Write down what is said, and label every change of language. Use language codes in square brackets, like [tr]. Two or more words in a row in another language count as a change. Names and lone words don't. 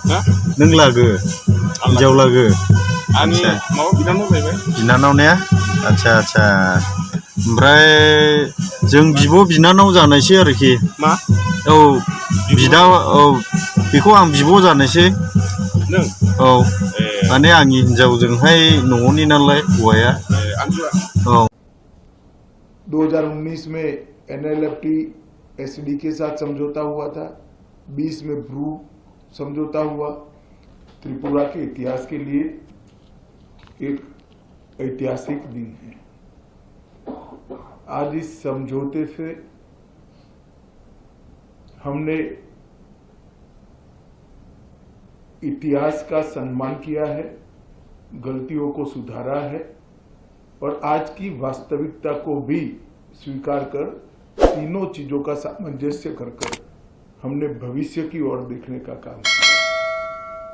[brx] हिनजाव लागो बिनानाव ने आदसा ओमफ्राय जों बिब' बिनानाव जानायसै आरोखि मा औ बिदा औ बेखौ आं बिब' जानोसै औ माने आंनि हिनजावजोंहाय न'नि नालाय हौवाया औ [hi] 2019 में NLFT SD के साथ समझौता हुआ था 20 में ब्रू समझौता हुआ। त्रिपुरा के इतिहास के लिए एक ऐतिहासिक दिन है। आज इस समझौते से हमने इतिहास का सम्मान किया है, गलतियों को सुधारा है और आज की वास्तविकता को भी स्वीकार कर तीनों चीजों का सामंजस्य कर हमने भविष्य की ओर देखने का काम किया।